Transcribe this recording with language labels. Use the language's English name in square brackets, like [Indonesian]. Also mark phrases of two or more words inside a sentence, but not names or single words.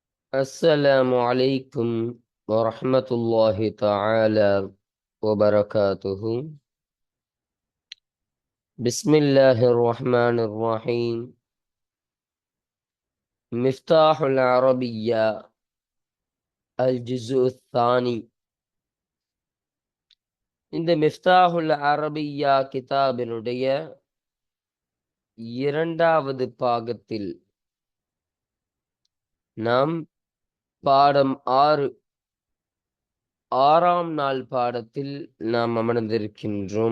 [Arabic] السلام عليكم ورحمة الله تعالى وبركاته. بسم الله الرحمن الرحيم. مفتاح العربية الجزء الثاني. [Tamil] இந்த மிஃப்தாஹுல் அரபியா கிதாபினுடைய இரண்டாவது பாகத்தில் நாம் பாடம் 6 ஆறாம் நாள் பாடத்தில் நாம் அமர்ந்திருக்கின்றோம்.